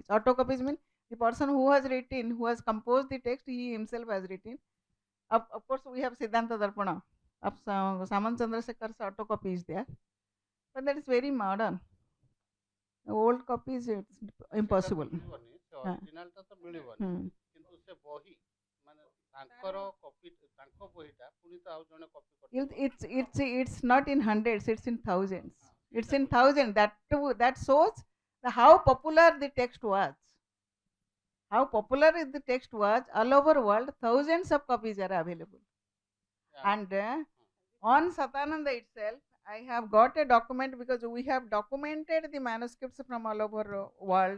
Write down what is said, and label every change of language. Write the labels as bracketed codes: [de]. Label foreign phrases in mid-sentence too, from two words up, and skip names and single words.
[en] Auto copies mean the person who has written, who has composed the text, he himself has written. Of course, we have Siddhanta Darpana of Saman Chandrasekhar's auto copy is there, but that is very modern. Old copies it's impossible. [or] ଅରିଜିନାଲଟା ତ ମିଳିବନି କିନ୍ତୁ ସେ ବହି ମାନେ ତାଙ୍କର କପି ତାଙ୍କ ବହିଟା ପୁଣି ତ ଆଉ ଜଣେ କପି [en] It's not in hundreds, it's in thousands. It's in thousands. That shows how popular the text was. How popular is the text was all over world, thousands of copies are available. Yeah. And on Satananda itself, I have got a document because we have documented the manuscripts from all over world.